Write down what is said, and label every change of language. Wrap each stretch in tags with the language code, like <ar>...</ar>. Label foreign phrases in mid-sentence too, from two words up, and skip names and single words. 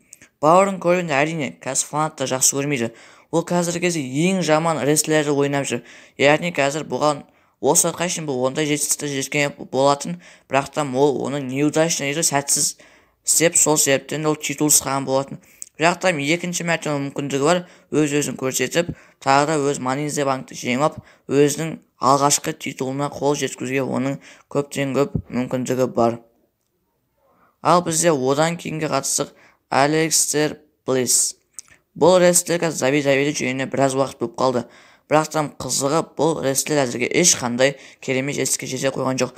<kk>Баурон Корбинді әрине қазір фанаттар жақсы көрмейді. Ол қазіргі кезде ең жаман рестлерді ойнап жүр. Яғни қазір бұған осы сәтқа шейін бұл ондай жетістікке жеткен болатын, бірақтан ол оны неудачно еді, сәтсіз істеп, сол себептен ол титулсыз қалған болатын. Бірақтан екінші мәрте мүмкіндігі бар, өз-өзін көрсетіп, тағы да өз Money in the Bank'ты жеңіп, өзінің алғашқы титулына қол жеткізуге оның көптен көп мүмкіндігі бар. Ал бізде одан кейінгі қатысық Александр Блисс. Бұл рестлер қазір WWE-де жүргеніне біраз уақыт болып қалды. Бірақтан қызығы, бұл рестлер әзірге ешқандай керемет жетістікке жете қойған жоқ.</kk>